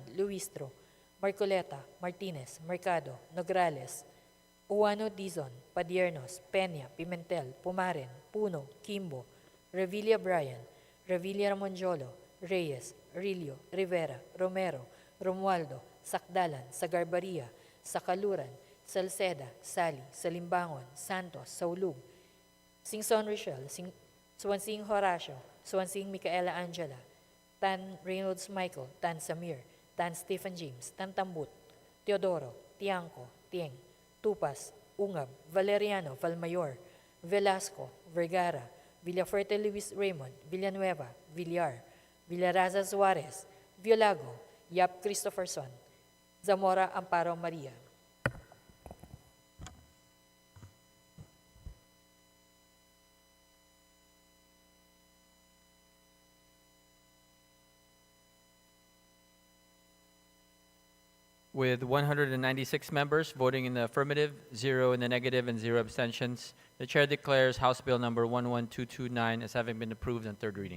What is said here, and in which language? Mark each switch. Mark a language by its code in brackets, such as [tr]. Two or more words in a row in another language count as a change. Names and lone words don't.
[en] Luistro, Marcoleta, Martinez, Mercado, Nograles, Uano Dizon, Padiernos, Peña, Pimentel, Pumaren, Puno, Kimbo, Revilla Bryan, Revilla Ramonjolo, Reyes, Rilio, Rivera, Romero, Romualdo, Sakdalan, Sagarbaria, Sakaluran, Salceda, Sali, Salimbangon, Santos, Saulug, Singson Richel, Suwansing Horacio, Suwansing Micaela Angela, Tan Reynolds Michael, Tan Samir, Tan Stephen James, Tan Tambut, Teodoro, Tiangco, Tieng, Tupas, Ungab, Valeriano, Valmayor, Velasco, Vergara, Villafuerte Luis Raymond, Villanueva, Villar, Villaraza Suarez, Violago, Yap Christopherson, Zamora Amparo Maria. With 196 members voting in the affirmative, 0 in the negative, and 0 abstentions, the Chair declares House Bill number 11229 as having been approved on third reading.